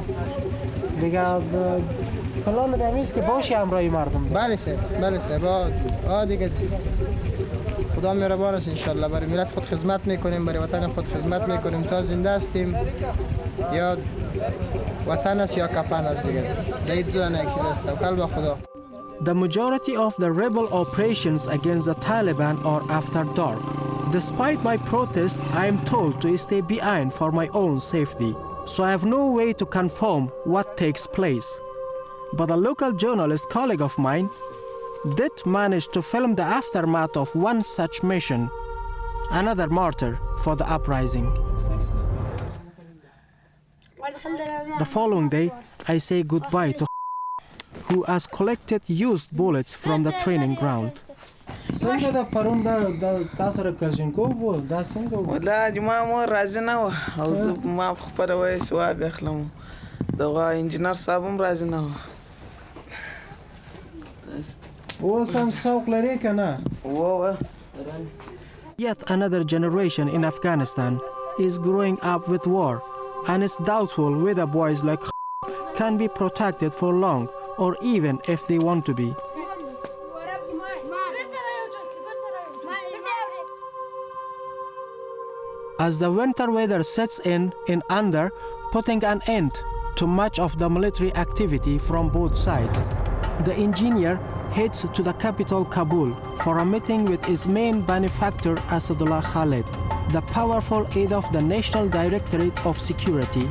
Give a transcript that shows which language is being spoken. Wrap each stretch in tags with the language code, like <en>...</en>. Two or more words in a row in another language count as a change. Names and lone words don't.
<fa>دیگه پلان دمیست که باشی همراه مردم. بله سر دیگه خدا مهربان است</fa> <ar>ان شاء الله</ar> <fa>برای ملت خود خدمت میکنیم برای وطن خود خدمت میکنیم تا زنده هستیم یا وطن است یا کفن است دیگه این دو تا یک چیز است توکل به خدا.</fa> <en>The majority of the rebel operations against the Taliban are after dark. Despite my protest, I am told to stay behind for my own safety, so I have no way to confirm what takes place. But a local journalist colleague of mine did manage to film the aftermath of one such mission, another martyr for the uprising. The following day, I say goodbye to who has collected used bullets from the training ground.</en> <ps>څنګه د پرون د تاسو سره کلشینکوف و دا څنګه و؟ والله ما مور راځي نه وه او زه ما په خپله وایي ثواب اخلم دغه انجینر صاحب هم راځي نه وه اوس هم سوق لرې که نه؟</ps> <en>Yet another generation in Afghanistan is growing up with war, and it's doubtful whether boys like can be protected for long, or even if they want to be. As the winter weather sets in Andar, putting an end to much of the military activity from both sides, the engineer heads to the capital Kabul for a meeting with his main benefactor Asadullah Khalid, the powerful aide of the National Directorate of Security.</en>